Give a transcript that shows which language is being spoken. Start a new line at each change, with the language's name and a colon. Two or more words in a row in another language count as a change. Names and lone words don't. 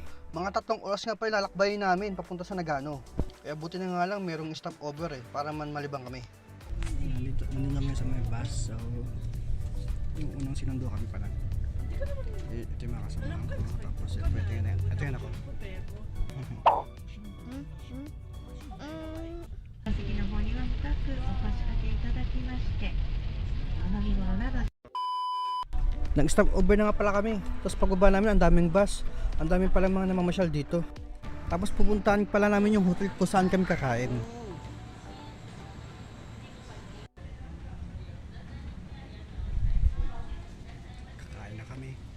Filipino: Mga 3 oras nga pala lalakbayin namin papunta sa Nagano. Kaya buti na nga lang merong stopover eh, para man malibang kami. Nandito namin sa may bus, so yung unang sinundo kami pala. Ito yung mga kasama ko, tapos ito yun na yan. Ito yun ako.
Japanese: お席の方には深くお腰掛けいただきましてお飲み物など
Filipino: Nag-
English: stop over
Filipino: na nga pala kami. Tapos pagbaba namin, ang daming bus. Ang daming pala mga namamasyal dito. Tapos pupuntahan pala namin yung hotel kung saan kami kakain. Kakain na kami.